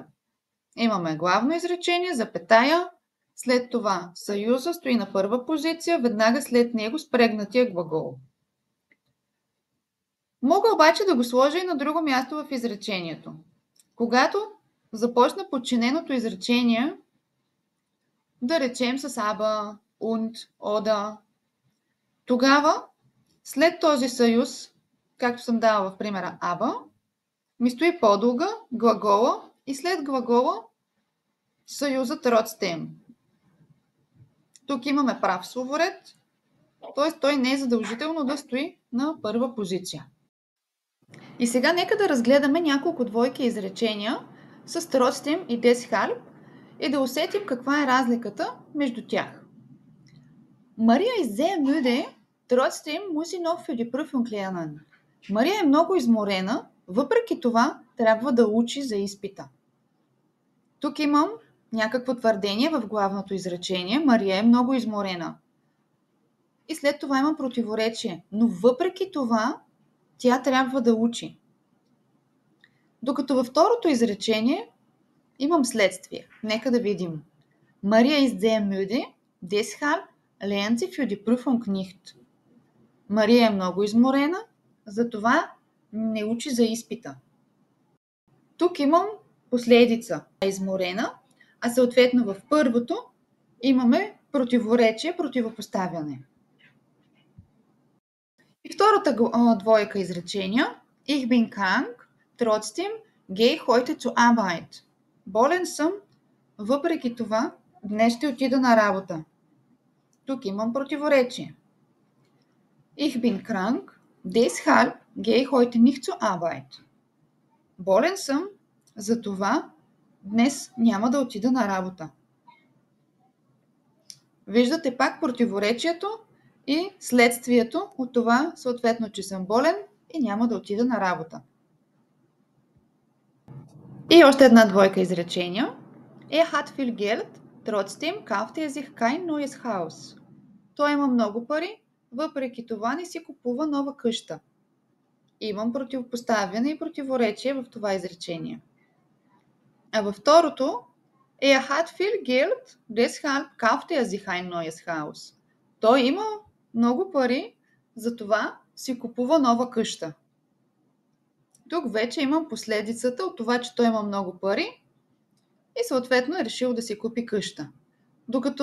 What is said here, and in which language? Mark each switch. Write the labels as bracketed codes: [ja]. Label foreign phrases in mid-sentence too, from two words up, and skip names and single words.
[bg] Имаме главно изречение, запетая, след това съюза стои на първа позиция, веднага след него спрегнатия глагол. Мога обаче да го сложа и на друго място в изречението. Когато започна подчиненото изречение, да речем с [de] aber, und, oder, [bg] тогава след този съюз, както съм дала в примера aber, ми стои по-дълга глагола и след глагола съюзът Trotzdem. Тук имаме прав словоред, т.е. той не е задължително да стои на първа позиция. И сега нека да разгледаме няколко двойки изречения с Trotzdem и Deshalb и да усетим каква е разликата между тях. [de] Мария ist sehr müde, trotzdem muss sie noch für die Prüfung lernen. [bg] Мария е много изморена, въпреки това трябва да учи за изпита. Тук имам някакво твърдение в главното изречение. Мария е много изморена. И след това имам противоречие. Но въпреки това тя трябва да учи. Докато във второто изречение имам следствие. Нека да видим. [de] Мария ist sehr müde, deshalb lernt sie für die Prüfung nicht. [bg] Мария е много изморена, затова не учи за изпита. Тук имам последица изморена, а съответно в първото имаме противоречие, противопоставяне. И втората двойка изречения. [de] Ich bin krank, trotzdem gehe ich heute zur Arbeit. [bg] Болен съм, въпреки това днес ще отида на работа. Тук имам противоречие. [de] Ich bin krank, deshalb gehe ich heute nicht zur Arbeit. [bg] Болен съм, затова днес няма да отида на работа. Виждате пак противоречието и следствието от това, съответно, че съм болен и няма да отида на работа. И още една двойка изречения. [de] Er hat viel Geld, trotzdem kauft er sich kein neues Haus. [bg] Той има много пари, въпреки това не си купува нова къща. Имам противопоставяне и противоречие в това изречение. А във второто [de] Er hat viel Geld, deshalb kauft er sich ein neues Haus. [bg] Той има много пари, затова си купува нова къща. Тук вече имам последицата от това, че той има много пари и съответно е решил да си купи къща.